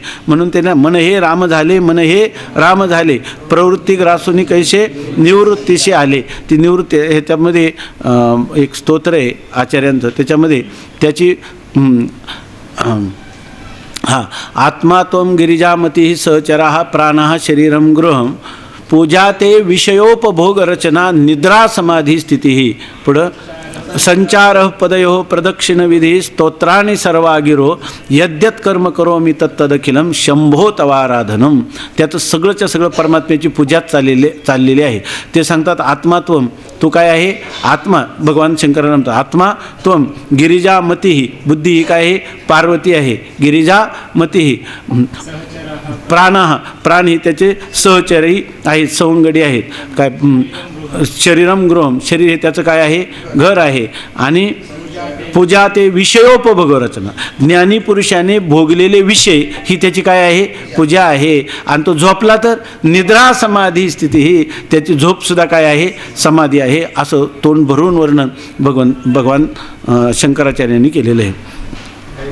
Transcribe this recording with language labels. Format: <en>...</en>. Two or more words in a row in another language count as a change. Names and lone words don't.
<mr>म्हणून त्यांना मन हे राम झाले, मन हे राम झाले, प्रवृत्ती ग्रासूनी कैसे निवृत्तीशी आले. ती निवृत्ती ह्याच्यामध्ये एक स्तोत्र आहे आचार्यांचं, त्याच्यामध्ये त्याची</mr> <sa>आत्मा त्वं गिरिजामती सहचरा प्राणः शरीरं गृहं पूजा ते विषयोपभोग रचना निद्रा समाधी स्थिती. पुढं संचार पदयो प्रदक्षिण विधी स्तोत्राणी सर्वागिरो यद्यत कर्म करो मी तत्तदखिलम शंभो तवाराधनम.</sa> <mr>त्याचं सगळंच्या सगळं परमात्म्याची पूजाच चाललेली आहे. ते सांगतात आत्मात्वम, तू काय आहे, आत्मा. भगवान शंकरांना म्हणतात</mr> <sa>आत्मात्वम गिरिजामती</sa> <mr>ही, बुद्धी ही काय आहे, पार्वती आहे, गिरिजामती ही. प्राण ही त्याचे सहचरही आहेत, सवंगडी आहेत.</mr> <sa>काय शरीरम गृहम,</sa> <mr>शरीर हे त्याचं काय आहे, घर आहे. आणि</mr> <sa>पूजा ते विषयोपभोग रचना,</sa> <mr>ज्ञानी पुरुषाने भोगलेले विषय ही त्याची काय आहे, पूजा आहे. आणि तो झोपला तर</mr> <sa>निद्रा समाधी स्थिती</sa> <mr>ही, त्याची झोपसुद्धा काय आहे, समाधी आहे. असं तोंड भरून वर्णन भगवान शंकराचार्यांनी केलेलं आहे.</mr>